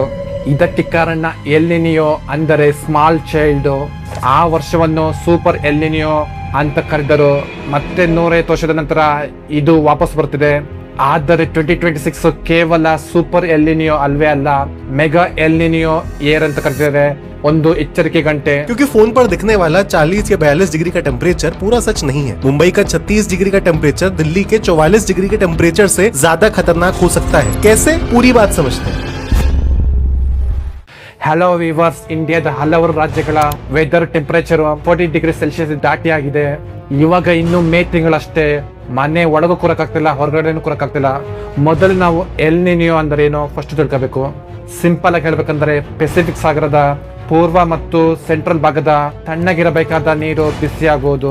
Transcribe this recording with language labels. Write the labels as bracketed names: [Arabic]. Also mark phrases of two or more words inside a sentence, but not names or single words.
[Kannada] ಇದಕ್ಕೆ ಕಾರಣ ಎಲ್ ನಿನಿಯೋ ಅಂದರೆ [English] small child. [Kannada] ಆ ವರ್ಷವನ್ನು ಸೂಪರ್ ಎಲ್ ನಿನಿಯೋ ಅಂತ ಕರೆದರು. ಮತ್ತೆ 150 ವರ್ಷದ ನಂತರ ಇದು ವಾಪಸ್ ಬರ್ತಿದೆ. ಆದರೆ 2026 ಕೇವಲ ಸೂಪರ್ ಎಲ್ ನಿನಿಯೋ ಅಲ್ವೇ ಅಲ್ಲ, ಮೆಗಾ ಎಲ್ ನಿನಿಯೋ ಏರ್ ಅಂತ ಕರೆದಿದ್ದಾರೆ. ಒಂದು ಎಚ್ಚರಿಕೆ ಗಂಟೆ. [Hindi] क्योंकि फोन पर दिखने वाला 40 या 42 डिग्री का टेम्परेचर पूरा सच नहीं है. मुंबई का 36 डिग्री का टेम्परेचर दिल्ली के 44 डिग्री के टेम्परेचर से ज्यादा खतरनाक हो सकता है. कैसे? पूरी बात समझते हैं. [English] hello viewers, [Kannada] ಇಂಡಿಯಾದ ಹಲವಾರು ರಾಜ್ಯಗಳ [English] weather temperature [Kannada] 40 [English] degree Celsius [Kannada] ದಾಟಿ ಆಗಿದೆ. ಇವಾಗ ಇನ್ನು ಮೇ ತಿಂಗಳಷ್ಟೇ. ಮನೆ ಒಳಗೂ ಕೂರಕ್ಕಾಗ್ತಿಲ್ಲ, ಹೊರಗಡೆನೂ ಕೂರಕ್ಕಾಗ್ತಿಲ್ಲ. ಮೊದಲು ನಾವು ಎಲ್ ನಿನಿಯೋ ಅಂದ್ರೆ ಏನೋ ಫಸ್ಟ್ ತಿಳ್ಕೋಬೇಕು. ಸಿಂಪಲ್ ಆಗಿ ಹೇಳ್ಬೇಕಂದ್ರೆ ಪೆಸಿಫಿಕ್ ಸಾಗರದ ಪೂರ್ವ ಮತ್ತು ಸೆಂಟ್ರಲ್ ಭಾಗದ ತಣ್ಣಗಿರಬೇಕಾದ ನೀರು ಬಿಸಿ ಆಗುವುದು.